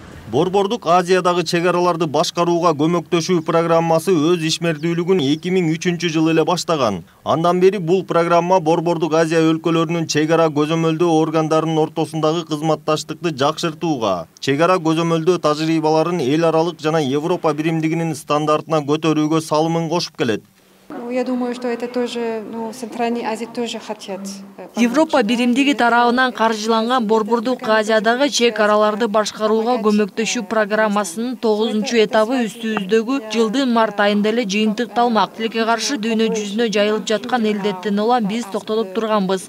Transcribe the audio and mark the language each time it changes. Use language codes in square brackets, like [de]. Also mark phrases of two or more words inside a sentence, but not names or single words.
[ky] Борбордук Азиядагы чегараларды башкарууга көмөктөшүү программасы өз ишмердүүлүгүн 2003 жылы эле баштаган. Андан бери бул программа Борбордук Азия өлкөлөрүнүн чегара көзөмөлдөө органдарынын ортосундагы кызматташтыкты жакшыртууга, чегара көзөмөлдөө тажрыйбаларын эл аралык жана Европа биримдигинин стандартына көтөрүүгө салымын кошуп келет. [ru] Я думаю, что это тоже, Центральной Азии тоже хотят. [ky] Европа биримдиги тарабынан каржыланган Борбордук Азиядагы чек араларды башкарууга көмөктөшүү программасынын 9-чу этабы үстүбүздөгү жылдын март айында эле жыйынтыкталмак. Тилекке каршы дүйнө жүзүнө жайылып жаткан элдеттен улам биз токтотуп турганбыз.